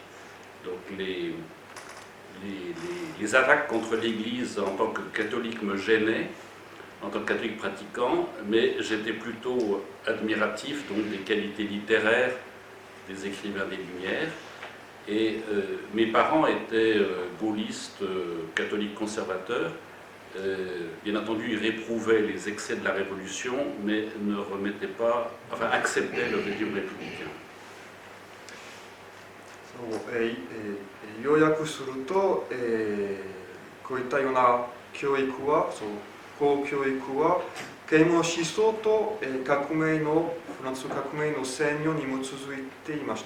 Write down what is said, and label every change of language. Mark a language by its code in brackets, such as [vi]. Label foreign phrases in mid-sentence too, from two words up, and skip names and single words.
[fr] Donc les attaques contre l'Église en tant que catholique me gênaient, en tant que catholique pratiquant, mais j'étais plutôt admiratif donc des qualités littéraires des écrivains des Lumières. Et mes parents étaient gaullistes, catholiques conservateurs. Bien entendu, ils réprouvaient les excès de la Révolution, mais ne remettaient pas, enfin acceptaient le régime républicain. [ja] 要約すると、こういったような教育は、公教育は啓蒙思想と、革命のフランス革命の宣言に基づいていました。